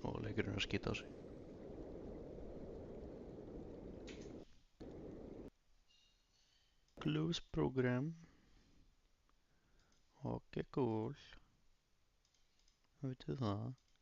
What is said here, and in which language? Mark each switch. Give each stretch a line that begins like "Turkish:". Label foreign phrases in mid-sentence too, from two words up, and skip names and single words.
Icelandic: einhverjum að skýta á sig.
English: Close program. Ok, cool.
Icelandic: Veitu það.